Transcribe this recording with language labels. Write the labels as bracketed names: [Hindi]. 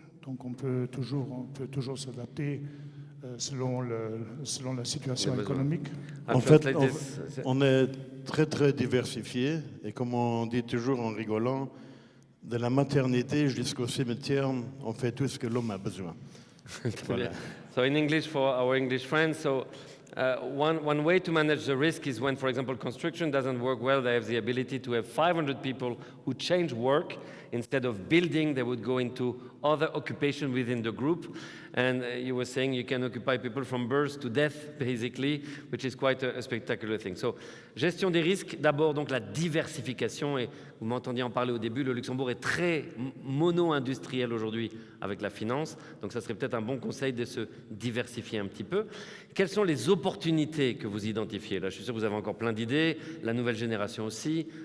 [French] Donc on peut toujours s'adapter selon la situation économique. En fait, on est très très diversifié, et comme on dit toujours en rigolant, De la maternité jusqu'au cimetière, on fait tout ce que l'homme a besoin. Voilà. [English] So in English, for our English friends, one way to manage the risk is when, for example, construction doesn't work well, they have the ability to have 500 people who change work. Instead of building, they would go into other occupation within the group. And you were saying you can occupy people from birth to death, basically, which is quite a spectacular thing. [French] So, gestion des risques, d'abord donc la diversification. Et vous m'entendiez en parler au début, le Luxembourg est très mono-industriel aujourd'hui avec la finance. Donc, ça serait peut-être un bon conseil de se diversifier un petit peu. Quelles sont les opportunités que vous identifiez? Là, je suis sûr que vous avez encore plein d'idées, la nouvelle génération aussi.